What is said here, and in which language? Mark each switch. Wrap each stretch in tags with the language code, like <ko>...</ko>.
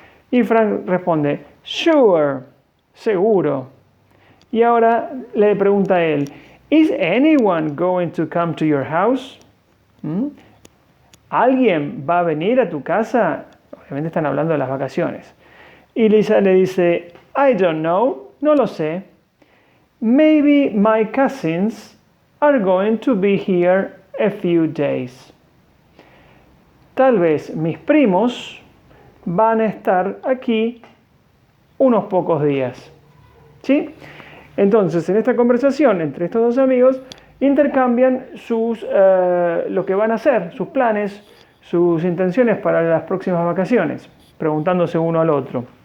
<es>Y Frank responde: Sure, seguro. Y ahora le pregunta a él:</es> <en>Is anyone going to come to your house?</en> <es>¿Alguien va a venir a tu casa? Obviamente están hablando de las vacaciones. Y Lisa le dice:</es> <en>I don't know,</en> <es>no lo sé.</es> <en>Maybe my cousins are going to be here a few days.</en> <es>Tal vez mis primos van a estar aquí unos pocos días. ¿Sí? Entonces, en esta conversación entre estos dos amigos, intercambian lo que van a hacer, sus planes, sus intenciones para las próximas vacaciones, preguntándose uno al otro.</es>